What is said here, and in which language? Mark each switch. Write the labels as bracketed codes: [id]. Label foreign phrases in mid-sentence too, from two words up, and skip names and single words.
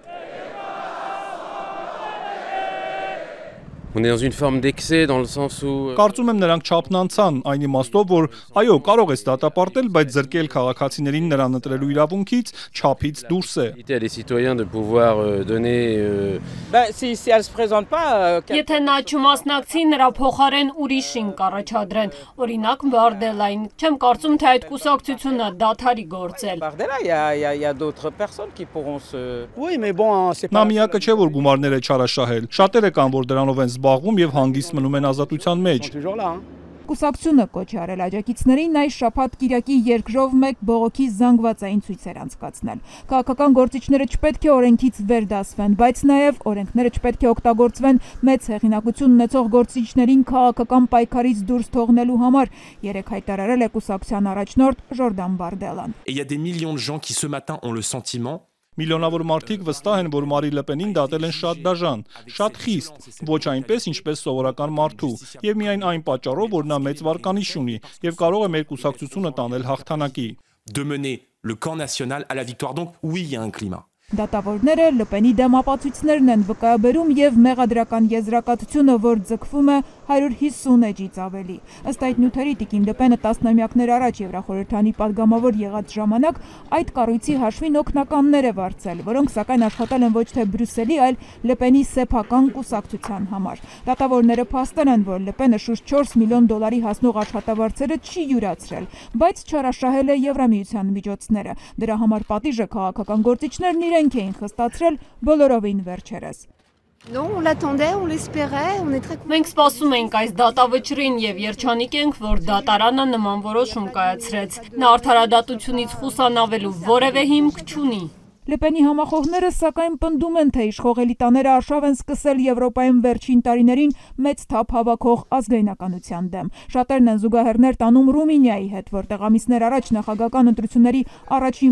[fr] On est dans une forme d'excès dans le sens où [hy] Կարծում եմ նրանք չափնանցան այն իմաստով, որ այո, կարող է դատապարտել, բայց զրկել քաղաքացիներին նրան ընտրելու իրավունքից չափից դուրս է։ [fr] les citoyens de pouvoir donner Si elle se présente pas, [hy] Եթե նա չմասնակցի, նրա փոխարեն ուրիշին կառաջադրեն, օրինակ Բարդելային։ Չեմ կարծում, թե այդ կուսակցությունը դադարի գործել։ [fr] Bardella, il y a d'autres personnes qui pourront se. Oui, mais bon, c'est [hy] Նա միակը չէ, որ գումարներ է չարաշահել։ Շատերը կան, որ դրանով են զբաղվում եւ հանգիստ մնում են ազատության մեջ։ [fr] toujours là. [hy] Կուսակցությունը կոչ է արել աջակիցներին այս շաբաթ Կիրակի երկրով մեկ բողոքի զանգվածային ցույցեր անցկացնել։ Քաղաքական գործիչները չպետք է օրենքից վերդասվեն, բայց նաև օրենքները չպետք է օգտագործվեն մեծ հեղինակություն ունեցող գործիչներին քաղաքական պայքարից դուրս թողնելու համար, երեք հայտարարել է կուսակցության առաջնորդ Ժորդան Բարդելան։ [fr] Et il y a des millions de gens qui ce matin ont le sentiment [hy] Միլիոնավոր մարդիկ վստահ են, որ Մարի Լը Պենին դատել են շատ դաժան, շատ խիստ, ոչ այնպես, ինչպես սովորական մարդու, եւ միայն այն պատճառով, որ նա մեծ վարկանիշ ունի եւ կարող է մեր կուսակցությունը տանել հաղթանակի։ [fr] de mener le camp national à la victoire. Donc oui, il y a un climat. [hy] Դատավորները Լը Պենի դեմ ապացույցներն են վկայաբերում եւ մեղադրական եզրակացությունը, որ ձգվում է 150 էջից ավելի։ Ըստ այդ նյութերի Տիկին Լը Պենը տասնամյակներ առաջ Եվրախորհրդանի падգամավոր եղած ժամանակ այդ կառույցի հաշվին օգնականներ է վարձել, որոնք սակայն աշխատել են ոչ թե Բրյուսելի, այլ Լը Պենի սեփական կուսակցության համար։ Դատավորները փաստել են, որ Լը Պենը շուրջ 4 միլիոն դոլարի հասնող աշխատավարձերը չի յուրացրել, բայց չարաշահել է Եվրամիության միջոցները։ Դրա համար պատիժը քաղաքական գործիչներն իրենք էին խստացրել բոլորովին վերջերս։ [fr] Non, on l'attendait, on l'espérait, on est très contents. [hy] Մենք սպասում ենք այս դատավճռին եւ երջանիկ ենք, որ դատարանը նման որոշում կայացրեց։ Նա արդարադատությունից խուսանավելու որևէ հիմք չունի։ Լը Պենի համախոհները սակայն պնդում են, թե իշխող էլիտաները արշավ են սկսել Եվրոպայում վերջին տարիներին մեծ թափ հավաքող ազգայնականության դեմ։ Շատերն են զուգահեռներ տանում Ռումինիայի հետ, որտեղ ամիսներ առաջ նախագահական ընտրությունների առաջին